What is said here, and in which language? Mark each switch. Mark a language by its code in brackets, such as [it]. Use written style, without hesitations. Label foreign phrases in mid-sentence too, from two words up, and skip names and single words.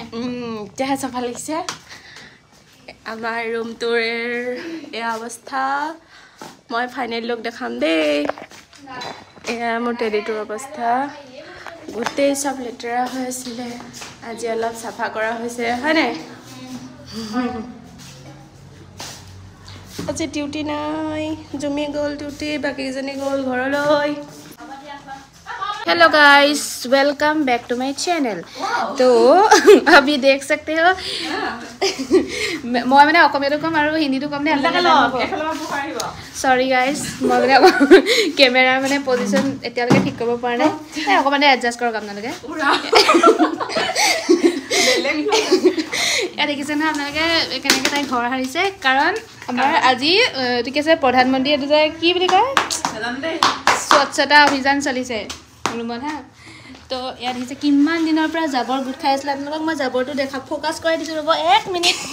[as] তেহে সফা লাগিছে আমাৰ [en] room tour [as] এ অৱস্থা মই [en] final look [as] দেখাম দেই এয়া মোৰ টেডিটোৰ অৱস্থা গোটেই সব লেতেৰা হৈ আছিল আজি অলপ সাফা কৰা হৈছে হয় নাই আজি ডিউটি নাই জমি গ'ল ডিউটি বাকি জনী গ'ল ঘৰলৈ [en] hello guys welcome back to my channel [hi] तो अभी देख सकते हो मैं मैंने [as] অসমীয়াটো কম আৰু হিন্দীটো কম নে [en] sorry guys [as] মই মানে ক্যামেৰা মানে পজিশন এতিয়ালৈকে ঠিক কৰিব পৰা নাই অকমান এডজাস্ট কৰক আপোনালোকে এ দেখিছে না আপোনালোকে কেনেকৈ তাই ঘৰ হাৰিছে কাৰণ আমাৰ আজি ঠিক আছে প্ৰধানমন্ত্ৰী এটো যে কি বুলি কয় স্বচ্ছতা অভিযান চলিছে ৰুমত হা তো ইয়াত দিছে কিমান দিনৰ পৰা জাবৰ গুট খাই আছিল আপোনালোকক মই জাবৰটো দেখা ফোকাস কৰি দিছো ৰব 1 মিনিট